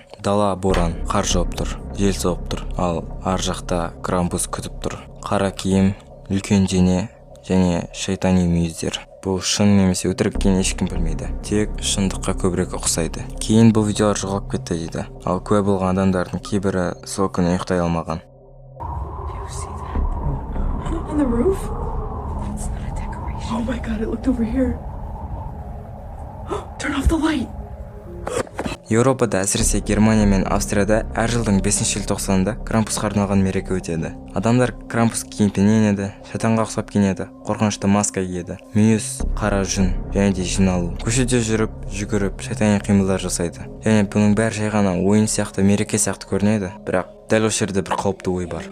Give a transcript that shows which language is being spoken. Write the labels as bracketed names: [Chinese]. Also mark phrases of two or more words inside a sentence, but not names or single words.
[Kazakh] Дала боран, қар жауып тұр, жел соғып тұр, ал ар жақта Крампус күтіп тұр. Қара киім, үлкен дене және шайтани мүйіздер. Бұл шын немесе өтірік екенін ешкім білмейді, тек шындыққа көбірек ұқсайды. Кейін бұл видеолар жоғалып кетті дейді, ал куә болған адамдардың кейбірі сол күні ұйықтай алмаған. [English] On the roof? That's not a decoration. Oh my god, it looked over here. Turn off the light. [Kazakh] Еуропада, әсіресе Германия мен Австрияда әр жылдың 5 желтоқсанында Крампусқа арналған мереке өтеді. Адамдар Крампус киінеді, шайтанға ұқсап киінеді, қорқынышты маска киеді, мүйіз, қара жүн және де жиналу. Көшеде жүріп, жүгіріп, шайтани қимылдар жасайды. Және бұның бәрі жай ғана ойын сияқты, мереке сияқты көрінеді, бірақ дәл осы жерде бір қауіпті ой бар.